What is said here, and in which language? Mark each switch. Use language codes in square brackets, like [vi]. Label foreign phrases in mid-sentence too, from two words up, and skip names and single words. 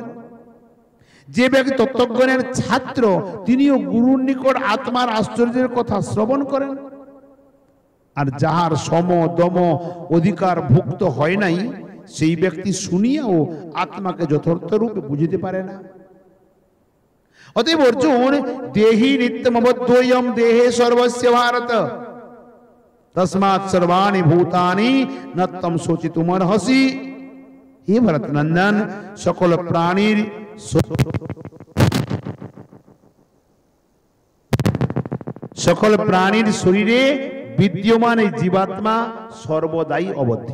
[bn] যে ব্যক্তি তত্ত্বজ্ঞানের ছাত্র, তিনিও গুরুর নিকট আত্মার আশ্চর্যের কথা শ্রবণ করেন। আর যাহার সম দম অধিকার ভুক্ত হয় নাই, সেই ব্যক্তি শুনিয়াও আত্মাকে যথার্থ রূপে বুঝিতে পারে না। [sa] অতএব অর্জুন, দেহি নিত্যমবদ্ধোয়ম দেহে সর্বস্য ভারত তস্মাৎ সর্বাণি ভূতানি নত্যম শোচিতুমর্হসি। [bn] হে ভরত নন্দন, সকল প্রাণীর শরীরে বিদ্যমান এই জীবাত্মা সর্বদাই অবদ্ধ।